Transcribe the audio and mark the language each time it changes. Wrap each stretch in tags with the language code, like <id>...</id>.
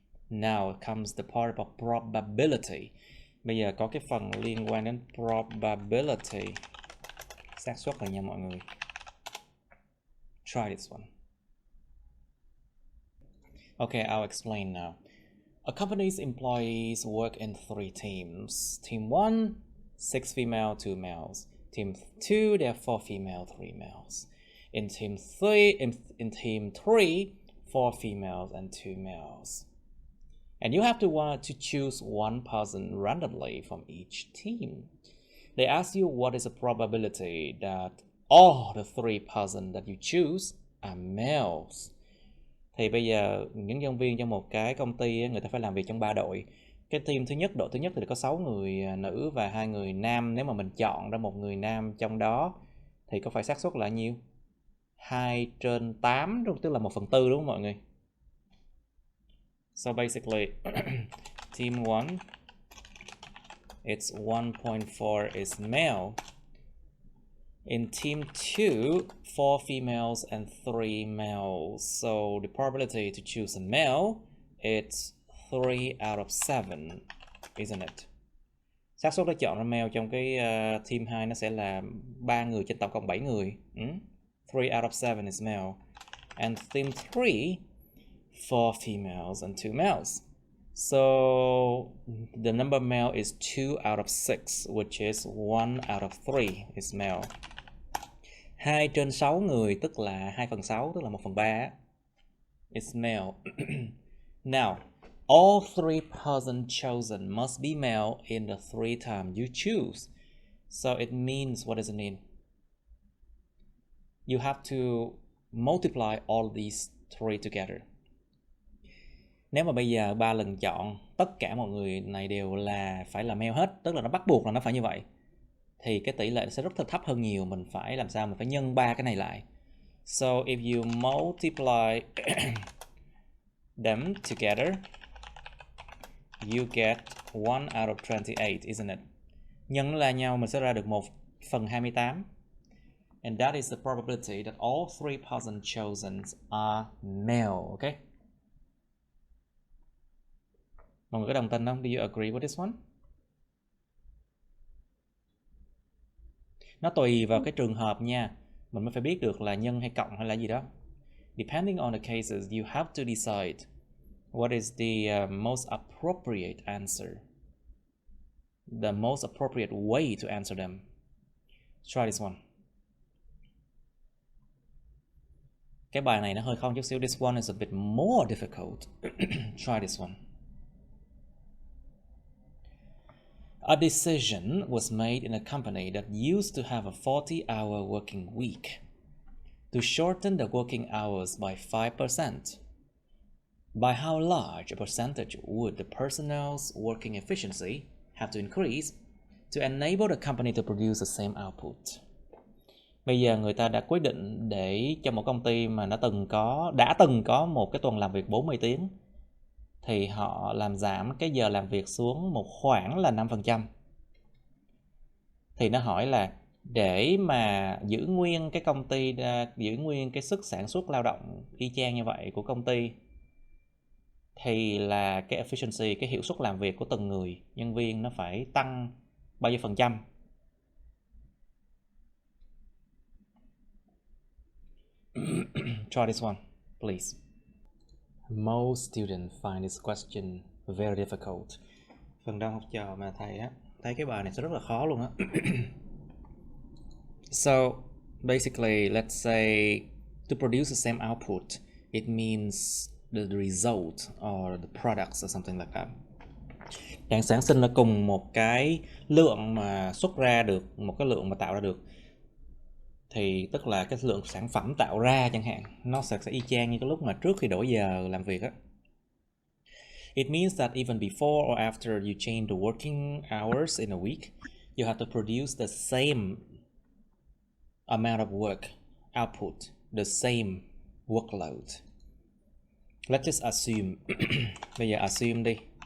<en>Now comes the part of probability.</en> <vi>Bây giờ có cái phần liên quan đến probability. Xác suất rồi nha mọi người.</vi> <en>Try this one. Okay, I'll explain now. A company's employees work in 3 teams. Team 1, 6 female, 2 males. Team 2, there are 4 female, 3 males. In team 3, 4 females and 2 males. And you have to choose one person randomly from each team. They ask you what is the probability that all the 3 persons that you choose are males.</en> <vi>Thì bây giờ những nhân viên trong một cái công ty người ta phải làm việc trong 3 đội. Cái team thứ nhất, đội thứ nhất thì có 6 người nữ và 2 người nam. Nếu mà mình chọn ra một người nam trong đó thì có phải xác suất là nhiêu? 2/8, tức là 1/4 đúng không mọi người?</vi> <en>So basically, team 1, it's 1.4 is male. In team 2, 4 females and 3 males. So the probability to choose a male, it's 3 out of 7, isn't it?</en> <vi>Xác suất để chọn ra male trong cái team 2 nó sẽ là 3 người trên tổng cộng 7 người.</vi> <en>3 out of 7 is male. And team 3, 4 females and 2 males. So the number male is 2 out of 6, which is 1 out of 3 is male.</en> <vi>2/6 người tức là 2/6, tức là 1/3</vi> <en>is male. Now, all 3 persons chosen must be male in the 3 times you choose. So it means, what does it mean? You have to multiply all these 3 together.</en> <vi>Nếu mà bây giờ 3 lần chọn tất cả mọi người này đều là phải là male hết, tức là nó bắt buộc là nó phải như vậy, thì cái tỷ lệ sẽ rất thấp hơn nhiều. Mình phải làm sao? Mình phải nhân 3 cái này lại.</vi> <en>So if you multiply them together, you get 1 out of 28, isn't it?</en> <vi>Nhân là nhau mình sẽ ra được 1/28.</vi> <en>And that is the probability that all 3 persons chosen are male, okay?</en> <vi>Mọi người có đồng tình không?</vi> <en>Do you agree with this one?</en> <vi>Nó tùy vào cái trường hợp nha. Mình mới phải biết được là nhân hay cộng hay là gì đó.</vi> <en>Depending on the cases, you have to decide what is the most appropriate answer. The most appropriate way to answer them. Try this one.</en> <vi>Cái bài này nó hơi khó chút xíu.</vi> <en>This one is a bit more difficult. Try this one. A decision was made in a company that used to have a 40-hour working week to shorten the working hours by 5%. By how large a percentage would the personnel's working efficiency have to increase to enable the company to produce the same output?</en> <vi>Bây giờ người ta đã quyết định để cho một công ty mà đã từng có một cái tuần làm việc 40 tiếng thì họ làm giảm cái giờ làm việc xuống một khoảng là 5%. Thì nó hỏi là để mà giữ nguyên cái công ty, giữ nguyên cái sức sản xuất lao động y chang như vậy của công ty, thì là cái efficiency, cái hiệu suất làm việc của từng người nhân viên nó phải tăng bao nhiêu %?</vi> <en>Try this one, please. Most students find this question very difficult.</en> <vi>Phần đông học trò mà thầy thấy cái bài này sẽ rất là khó luôn á.</vi> <en>So basically, let's say to produce the same output, it means the result or the products or something like that.</en> <vi>Đang sản sinh là cùng một cái lượng mà xuất ra được, một cái lượng mà tạo ra được, thì tức là cái lượng sản phẩm tạo ra chẳng hạn, nó sẽ y chang như cái lúc mà trước khi đổi giờ làm việc á.</vi> <en>It means that even before or after you change the working hours in a week, you have to produce the same amount of work output, the same workload. Let's just assume.</en> <vi>Bây giờ assume đi.</vi>